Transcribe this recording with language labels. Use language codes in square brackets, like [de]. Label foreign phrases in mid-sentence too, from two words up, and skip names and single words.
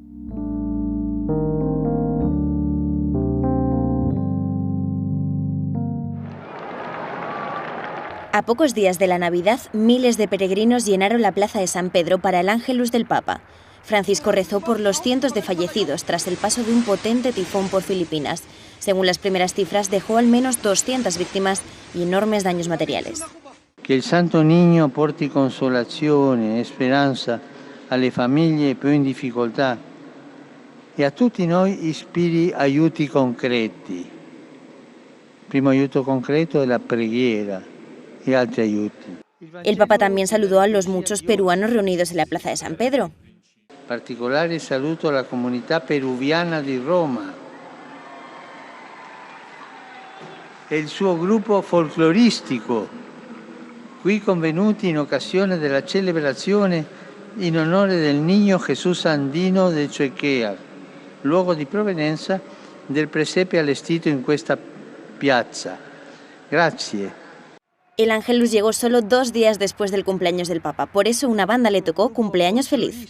[es] A pocos días de la Navidad, miles de peregrinos llenaron la plaza de San Pedro para el Ángelus del Papa. Francisco rezó por los cientos de fallecidos tras el paso de un potente tifón por Filipinas. Según las primeras cifras, dejó al menos 200 víctimas y enormes daños materiales. [it] Que il Santo Niño porti consolazione e speranza alle famiglie più in difficoltà e a tutti noi ispiri aiuti concreti. Primo aiuto concreto è la preghiera y altri aiuti. [es] El Papa también saludó a los muchos peruanos reunidos en la plaza de San Pedro. [it] Particolare saluto alla comunità peruviana di Roma e il suo gruppo folcloristico, qui convenuti in occasione della celebrazione in onore del Niño Jesús Andino de Chuequea, luogo di provenienza del presepe allestito in questa piazza. Grazie. [es] El Ángelus llegó solo 2 días después del cumpleaños del Papa, por eso una banda le tocó Cumpleaños Feliz.